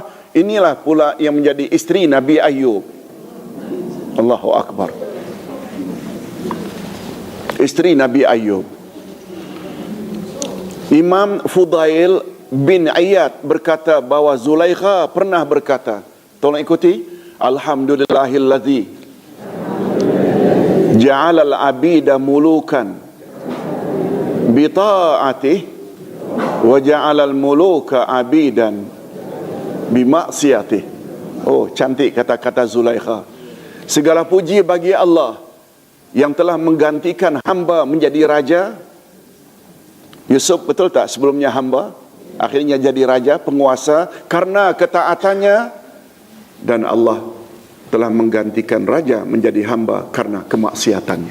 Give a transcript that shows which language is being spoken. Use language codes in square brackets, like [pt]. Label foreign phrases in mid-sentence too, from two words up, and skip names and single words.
[ms] Inilah pula yang menjadi isteri Nabi Ayub. [ar] الله أكبر. [ms] Isteri Nabi Ayub. Imam Fudail bin Iyad berkata bahawa Zulaikha pernah berkata, tolong ikuti, [ar] الحمد لله الذي جعل العبيد ملوكا بطاعته وجعل الملوك عبيدا بمعصيته. [ms] Oh, cantik kata-kata Zulaikha. Segala puji bagi Allah yang telah menggantikan hamba menjadi raja. Yusuf betul tak sebelumnya hamba, akhirnya jadi raja, penguasa karena ketaatannya, dan Allah telah menggantikan raja menjadi hamba karena kemaksiatannya.